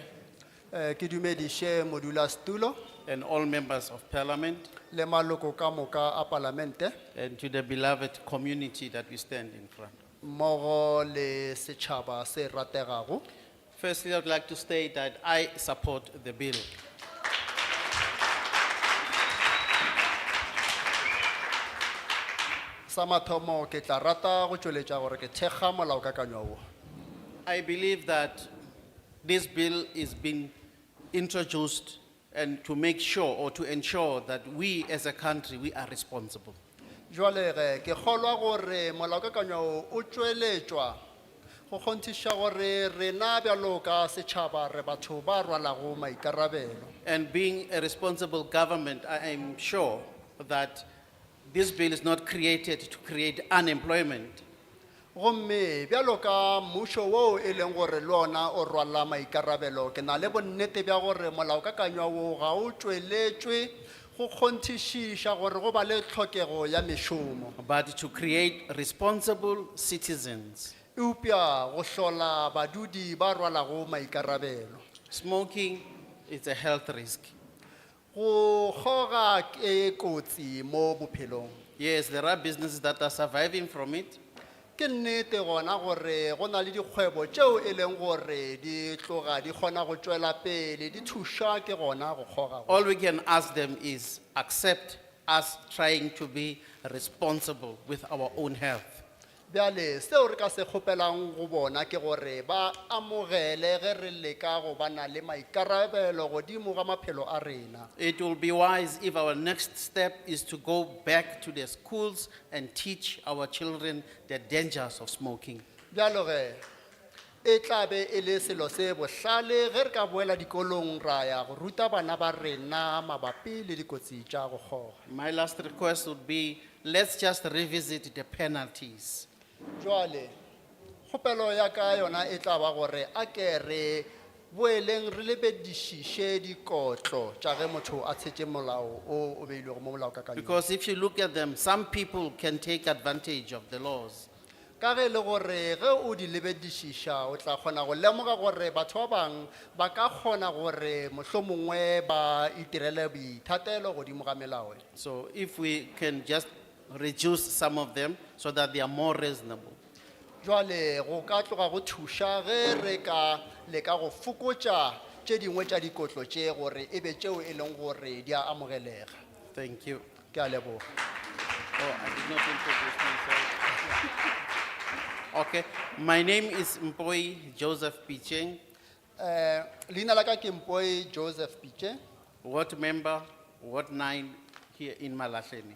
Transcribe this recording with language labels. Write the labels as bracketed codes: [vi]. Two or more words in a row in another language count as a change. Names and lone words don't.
[nso] Ke dumedishe modulasetulo [en] and all members of Parliament, [nso] le maloko ka moka a palamente [en] and to the beloved community that we stand in front. [nso] mmogo le setšhaba se rategago. [en] Firstly, I would like to state that I support the bill. [nso] Sa mathomo ke tla rata go tšweletša gore ke thekga molaokakanywa wo. [en] I believe that this bill is being introduced and to make sure or to ensure that we as a country, we are responsible. [nso] Jwale ke kgolwa gore molaokakanywa wo o tšweletšwa go kgonthiša gore rena bjalo ka setšhaba re batho ba rwalago maikarabelo. [en] And being a responsible government, I am sure that this bill is not created to create unemployment. [nso] Gomme bjalo ka mmušo wo e leng gore le ona o rwala maikarabelo ke na le bonnete bja gore molaokakanywa wo ga o tšweletšwe go kgonthišiša gore go ba le tlhokego ya mešomo. [en] But to create responsible citizens. [nso] Eupša go hlola badudi ba rwalago maikarabelo. [en] Smoking is a health risk. [nso] Go kgoga ke kotsi mo bophelong. [en] Yes, there are businesses that are surviving from it. [nso] Ke nnete gona gore go na le dikgwebo tšeo e leng gore di tloga di kgona go tšwela pele di thuša ke gona go kgoga. [en] All we can ask them is accept us trying to be responsible with our own health. [nso] Bjale seo re ka se kgopelang go bona ke gore ba amogele ge re leka go bana le maikarabelo godimo ga maphelo a rena. [en] It will be wise if our next step is to go back to the schools and teach our children the dangers of smoking. [nso] Bjalo ge e tla be e le selo se bohlale ge re ka boela dikolong ra ya go ruta bana ba rena mabapi le dikotsi tša go kgoga. [en] My last request would be, let's just revisit the penalties. [nso] Jwale kgopelo ya ka yona e tla ba gore a ke re boeleng re lebedišiše dikotlo tša ge motho a tshetše molao o beilwego mo molaokakanywa. [en] Because if you look at them, some people can take advantage of the laws. [nso] Ka ge le gore ge o di lebedišiša o tla kgona go lemoga gore batho ba bang ba ka kgona gore mohlomongwe ba itirele boithatelo godimo ga melao. [en] So if we can just reduce some of them so that they are more reasonable. [nso] Jwale go ka tloga go thuša ge re ka leka go fokotša tše dingwe tša dikotlo tše gore e be tšeo e leng gore di a amogelega. [en] Thank you. [nso] Ke a leboga. [en] Oh, I did not introduce myself. Okay, my name is Mpoi Joseph Picheng, [nso] Leina la ka ke Mpoi Joseph Piche, [en] ward member, Ward 9 here in Malahleni.